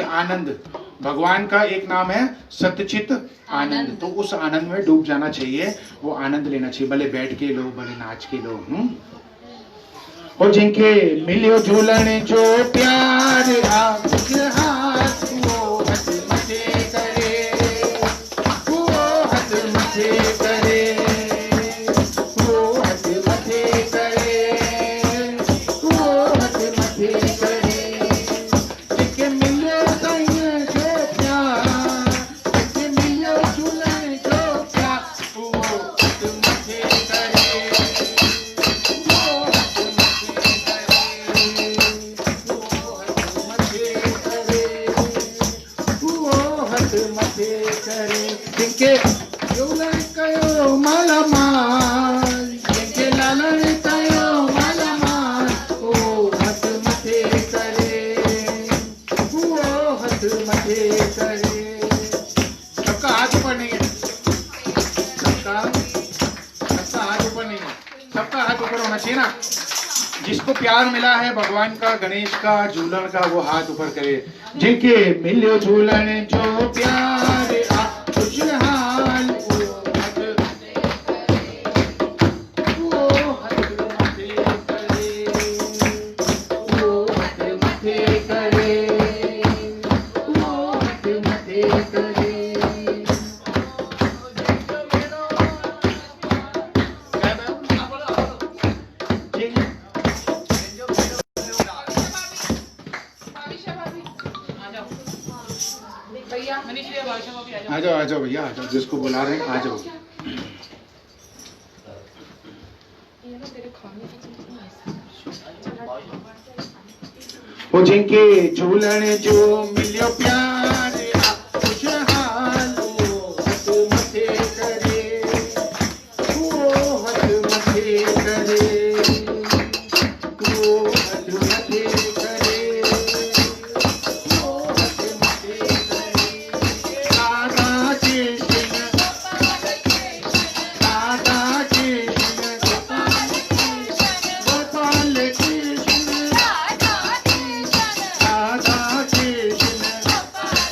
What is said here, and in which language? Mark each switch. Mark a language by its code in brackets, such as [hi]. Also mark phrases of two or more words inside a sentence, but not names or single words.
[hi] आनंद, भगवान का एक नाम है सतचित आनंद, तो उस आनंद में डूब जाना चाहिए, वो आनंद लेना चाहिए, भले बैठ के लो भले नाच के लो। [sd] और जिनके मिलियो झूलन जो प्यार हाथ वो हथ मथे करे, वो हथ मथे करे, वो हथ मथे करे, वो हथ मथे करे। जिनके मिलियो झूलन जो प्यार, जिनके मिलियो झूलन जो प्यार, वो हथ मथे करे, जिनके झूलन कयो माला माल, जिनके लालन कयो माला माल, वो हथ मथे करे, वो हथ मथे करे। [hi] सबका हाथ ऊपर नहीं है, सबका हाथ ऊपर नहीं है, सबका हाथ ऊपर होना चाहिए ना। जिसको प्यार मिला है भगवान का, गणेश का, झूलन का, वो हाथ ऊपर करे। [sd] जिनके मिलियो झूलन जो प्यार खुशहाल, वो हथ मथे करे, वो हथ मथे करे, वो हथ मथे करे। [hi] आ जाओ भैया, आ जाओ, जिसको बुला रहे हैं आ जाओ। [sd] वो जिनके झूलन जो मिलियो प्यार खुशहाल, वो हथ मथे करे, वो हथ मथे करे, वो हथ मथे करे, वो हथ मथे करे। [hi] राधा कृष्ण, राधा कृष्ण, गोपाल कृष्ण, राधा कृष्ण,